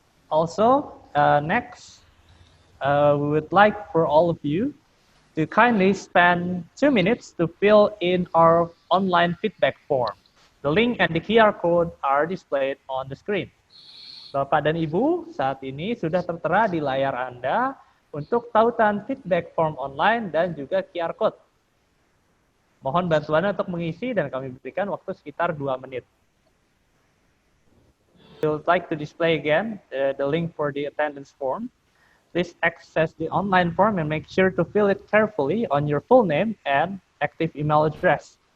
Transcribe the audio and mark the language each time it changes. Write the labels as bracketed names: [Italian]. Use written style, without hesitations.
[English] Also, next, we would like for all of you to kindly spend 2 minutes to fill in our online feedback form. The link and the QR code are displayed on the screen. [Indonesian] Bapak dan Ibu, saat ini sudah tertera di layar Anda untuk tautan feedback form online dan juga QR code. Mohon bantuannya untuk mengisi dan kami berikan waktu sekitar 2 menit. [English] We would like to display again the link for the attendance form. Please access the online form and make sure to fill it carefully on your full name and active email address.